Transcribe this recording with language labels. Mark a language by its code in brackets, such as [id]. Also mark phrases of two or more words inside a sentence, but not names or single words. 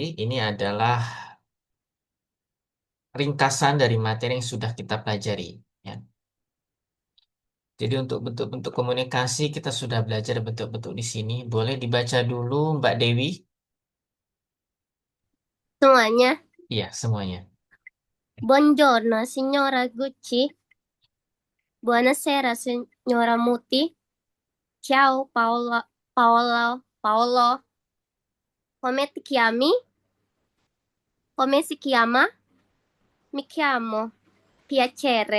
[id] Ini adalah ringkasan dari materi yang sudah kita pelajari. Ya. Jadi untuk bentuk-bentuk komunikasi kita sudah belajar bentuk-bentuk di sini. Boleh dibaca dulu Mbak Dewi? Semuanya. Iya, semuanya. [it] Buongiorno, signora Gucci. Buonasera, signora Muti. Ciao, Paolo. Paolo. Paolo. Come ti chiami? Come si chiama? Mi chiamo. Piacere.